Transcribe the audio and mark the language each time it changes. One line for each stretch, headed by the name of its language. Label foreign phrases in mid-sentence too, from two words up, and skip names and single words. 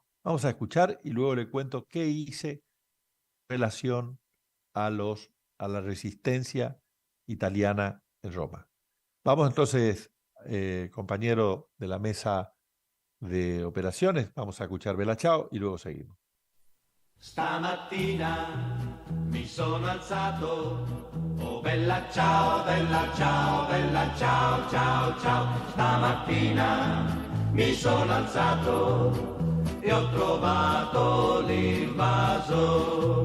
Spanish: Vamos a escuchar y luego le cuento qué hice en relación a la resistencia italiana en Roma. Vamos entonces, compañero de la mesa de operaciones, vamos a escuchar Bella Ciao y luego seguimos.
Italian: Stamattina mi sono alzato, oh bella ciao, bella ciao, bella ciao, ciao, ciao. Stamattina mi sono alzato e ho trovato l'invaso.